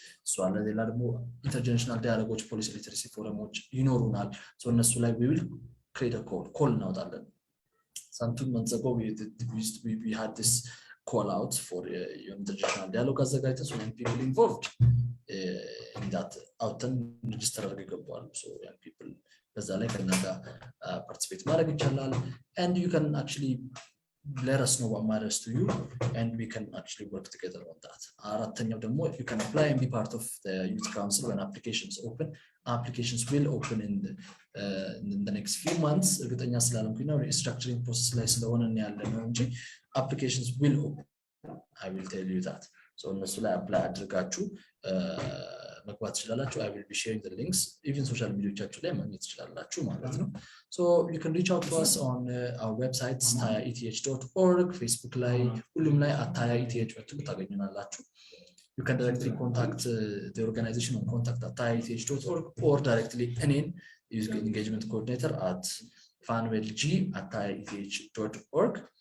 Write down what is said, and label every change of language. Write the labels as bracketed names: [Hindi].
[English] So አለ ሌላ ደግሞ ኢንተርጀነሬሽናል ዳያሎጎች ፖሊሲ ሊተረሲ ፎረሞች ይኖሩናል። so እነሱ ላይ we will create a call እናወጣለን። some 2 months ago we had this call out for intergenerational dialogue [Amharic] አዘጋጅተን [English] so young people involved in that አውጥተን register አድርገው ይገባሉ። so young people በዛ ላይ [Amharic] ከኛ ጋር [English] participate ማድረግ ይቻላል and you can actually let us know what matters to you and we can actually work together on that. አራተኛው ደግሞ you can apply and be part of the youth council when applications open. Applications will open in the next few months. [Amharic] እርግጠኛ ስላልሆንኩኝ ነው [English] restructuring process ላይ ስለሆነ ያለ ነው እንጂ applications will open. I will tell you that. [Amharic] So እነሱ ላይ apply አድርጋችሁ መግባት ትችላላችሁ. [English] I will be sharing the links even social mediaዎቻችሁ [Amharic] ላይ ማግኘት ትችላላችሁ ማለት ነው. [English] So you can reach out to us on our website tayaeth.org, Facebook ላይ ሁሉም ላይ @tayaeth ብትሉ ታገኙናላችሁ. You can directly contact the organization on contact@tayaeth.org or directly እኔን youth engagement coordinator @fanwellg@tayaeth.org.